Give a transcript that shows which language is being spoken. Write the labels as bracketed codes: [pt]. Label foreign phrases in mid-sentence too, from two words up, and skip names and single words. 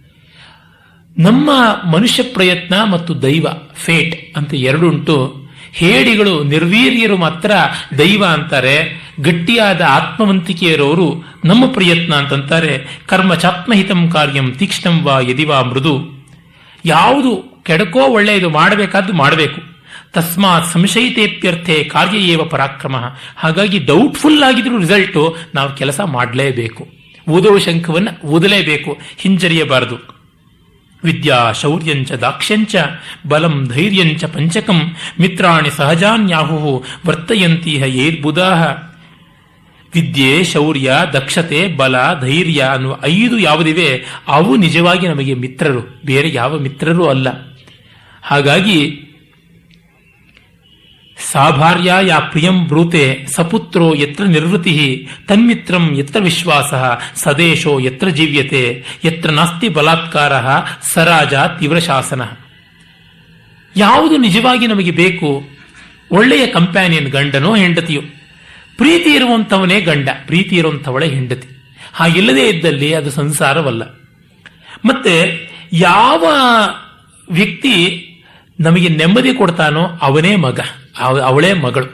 [kn] ನಮ್ಮ ಮನುಷ್ಯ ಪ್ರಯತ್ನ ಮತ್ತು ದೈವ, ಫೇಟ್ ಅಂತ ಎರಡುಂಟು. ಹೇಡಿಗಳು ನಿರ್ವೀರ್ಯರು ಮಾತ್ರ ದೈವ ಅಂತಾರೆ, ಗಟ್ಟಿಯಾದ ಆತ್ಮವಂತಿಕೆ ಇರೋರು ನಮ್ಮ ಪ್ರಯತ್ನ ಅಂತಂತಾರೆ. [sa] ಕರ್ಮ ಚಾತ್ಮಹಿತಂ ಕಾರ್ಯಂ ತೀಕ್ಷ್ಣಂ ವಾ ಯದಿವಾ ಮೃದು. [kn] ಯಾವುದು ಕೆಡಕೋ ಒಳ್ಳೆಯದು ಮಾಡಬೇಕಾದ್ದು ಮಾಡಬೇಕು. [sa] ತಸ್ಮಾತ್ ಸಂಶಯಿತೇಪ್ಯರ್ಥೆ ಕಾರ್ಯ ಏವ ಪರಾಕ್ರಮ. [kn] ಹಾಗಾಗಿ ಡೌಟ್ಫುಲ್ ಆಗಿದ್ರು ರಿಸಲ್ಟು ನಾವು ಕೆಲಸ ಮಾಡಲೇಬೇಕು. ಊದೋ ಶಂಖವನ್ನು ಊದಲೇಬೇಕು, ಹಿಂಜರಿಯಬಾರದು. [sa] ವಿದ್ಯಾ ಶೌರ್ಯಂಚ ದಾಕ್ಷ್ಯಂಚ ಬಲಂ ಧೈರ್ಯಂಚ ಪಂಚಕಂ ಮಿತ್ರಾಣಿ ಸಹಜಾನ್ಯಾಹು ವರ್ತಯಂತೀಹ ಯೇರ್ಬುಧಾಹ. [kn] ವಿದ್ಯೆ, ಶೌರ್ಯ, ದಕ್ಷತೆ, ಬಲ, ಧೈರ್ಯ ಅನ್ನುವ 5 ಯಾವುದಿವೆ ಅವು ನಿಜವಾಗಿ ನಮಗೆ ಮಿತ್ರರು, ಬೇರೆ ಯಾವ ಮಿತ್ರರೂ ಅಲ್ಲ. [sa] ಹಾಗಾಗಿ ಸಾಭಾರ್ಯ ಯಾ ಪ್ರಿಯಂ ಬ್ರೂತೆ ಸಪುತ್ರೋ ಯತ್ರ ನಿರ್ವೃತಿ ತನ್ಮಿತ್ರಂ ಯತ್ರ ವಿಶ್ವಾಸ ಸದೇಶೋ ಯತ್ರ ಜೀವ್ಯತೆ ಯತ್ರ ನಾಸ್ತಿ ಬಲಾತ್ಕಾರ ಸರಾಜ ತೀವ್ರ ಶಾಸನ. [kn] ಯಾವುದು ನಿಜವಾಗಿ ನಮಗೆ ಬೇಕು? ಒಳ್ಳೆಯ ಕಂಪ್ಯಾನಿಯನ್, ಗಂಡನೋ ಹೆಂಡತಿಯೋ. ಪ್ರೀತಿ ಇರುವಂಥವನೇ ಗಂಡ, ಪ್ರೀತಿ ಇರುವಂಥವಳೇ ಹೆಂಡತಿ. ಹಾಗಿಲ್ಲದೇ ಇದ್ದಲ್ಲಿ ಅದು ಸಂಸಾರವಲ್ಲ. ಮತ್ತೆ ಯಾವ ವ್ಯಕ್ತಿ ನಮಗೆ ನೆಮ್ಮದಿ ಕೊಡ್ತಾನೋ ಅವನೇ ಮಗ, ಅವಳೇ ಮಗಳು.